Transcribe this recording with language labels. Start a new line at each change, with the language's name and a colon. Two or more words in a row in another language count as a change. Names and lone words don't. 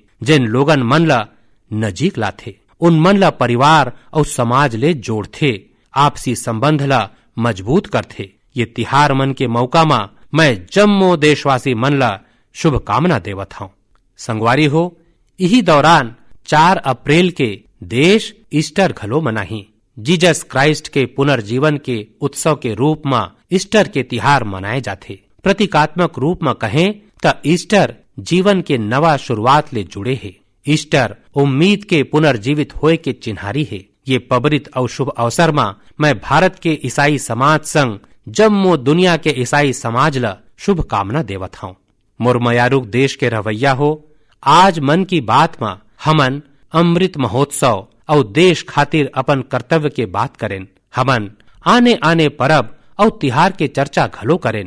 Chhattisgarhi: जिन लोगन मन ला नजीक लाथे उन मन ला परिवार और समाज ले जोड़थे, आपसी संबंध ला मजबूत करथे। ये तिहार मन के मौका में मैं जम्मो देशवासी मन ला शुभकामना देवत हूँ। संगवारी हो, यही दौरान 4 अप्रैल के देश ईस्टर घलो मनाही। जीसस क्राइस्ट के पुनर्जीवन के उत्सव के रूप में ईस्टर के तिहार मनाए जाते। प्रतीकात्मक रूप में कहें तो ईस्टर जीवन के नवा शुरुआत ले जुड़े है। ईस्टर उम्मीद के पुनर्जीवित होए के चिन्हारी है। ये पवित्र और शुभ अवसर में मैं भारत के ईसाई समाज संग जम्मो दुनिया के ईसाई समाज ला शुभकामना देवत हूँ। मोर मयारुक देश के रवैया हो, आज मन की बात में हमन अमृत महोत्सव और देश खातिर अपन कर्तव्य के बात करें। हमन आने आने परब और तिहार के चर्चा घलो करें।